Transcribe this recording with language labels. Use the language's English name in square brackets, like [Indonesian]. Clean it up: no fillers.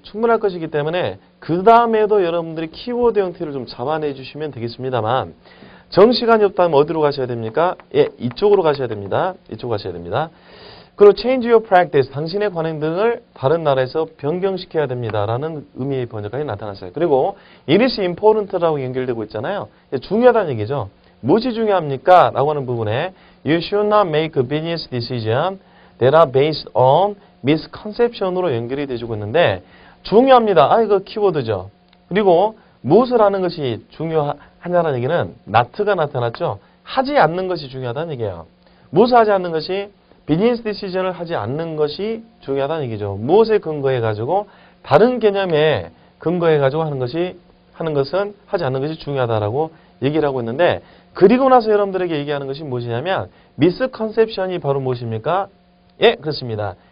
[Korean] 충분할 것이기 때문에 그 다음에도 여러분들이 키워드 형태를 좀 잡아내 주시면 되겠습니다만 정시간이 없다면 어디로 가셔야 됩니까? 이쪽으로 가셔야 됩니다. 이쪽으로 가셔야 됩니다. 그리고 [English] change your practice, [Korean] 당신의 관행 등을 다른 나라에서 변경시켜야 됩니다라는 의미의 번역까지 나타났어요. 그리고 [English] it is important [Korean] 라고 연결되고 있잖아요. 중요하다는 얘기죠. 무엇이 중요합니까? [English] 라고 하는 부분에 You should not make a business decision that are based on misconception으로 [Korean] 연결이 되어주고 있는데 중요합니다. 이거 키워드죠. 그리고 무엇을 하는 것이 중요하냐는 얘기는 not가 나타났죠. 하지 않는 것이 중요하다는 얘기예요. 무엇을 하지 않는 것이 비즈니스 디시전을 하지 않는 것이 중요하다는 얘기죠. 무엇에 근거해 가지고 다른 개념에 근거해 가지고 하는 것은 하지 않는 것이 중요하다라고 얘기를 하고 있는데 그리고 나서 여러분들에게 얘기하는 것이 무엇이냐면 미스컨셉션이 바로 무엇입니까? 예, 그렇습니다.